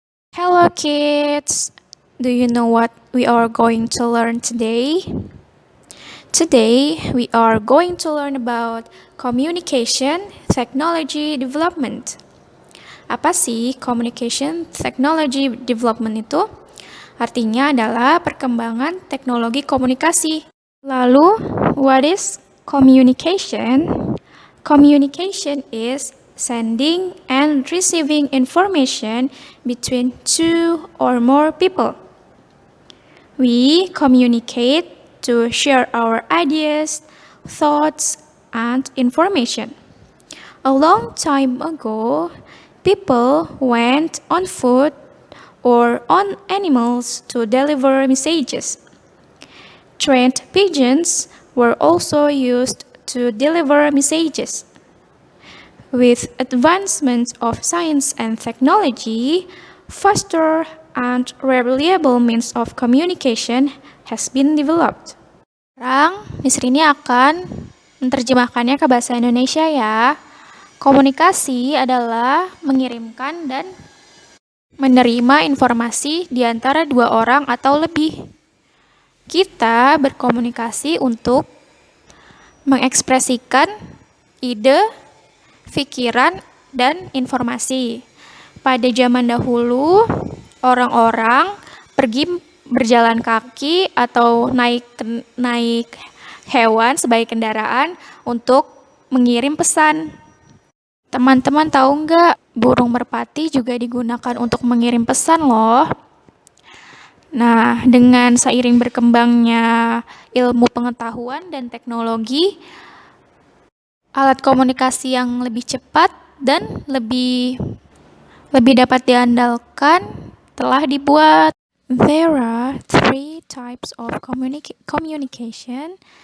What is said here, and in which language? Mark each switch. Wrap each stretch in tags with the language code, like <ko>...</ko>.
<en>Hello, kids. Do you know what we are going to learn today? Today, we are going to learn about communication technology development.</en> <id>Apa sih</id> <en>communication technology development</en> <id>itu? Artinya adalah perkembangan teknologi komunikasi.</id> <en>Lalu, what is communication? Communication is sending and receiving information between two or more people. We communicate to share our ideas, thoughts, and information. A long time ago, people went on foot or on animals to deliver messages. Trained pigeons were also used to deliver messages. With advancements of science and technology, faster and reliable means of communication has been developed.</en> <id>Sekarang, Miss Rini akan menerjemahkannya ke bahasa Indonesia ya. Komunikasi adalah mengirimkan dan menerima informasi di antara dua orang atau lebih. Kita berkomunikasi untuk mengekspresikan ide, pikiran, dan informasi. Pada zaman dahulu, orang-orang pergi berjalan kaki atau naik hewan sebagai kendaraan untuk mengirim pesan. Teman-teman tahu nggak, burung merpati juga digunakan untuk mengirim pesan loh. Nah, dengan seiring berkembangnya ilmu pengetahuan dan teknologi, alat komunikasi yang lebih cepat dan lebih dapat diandalkan telah dibuat.</id> <en>There are three types of communication.</en>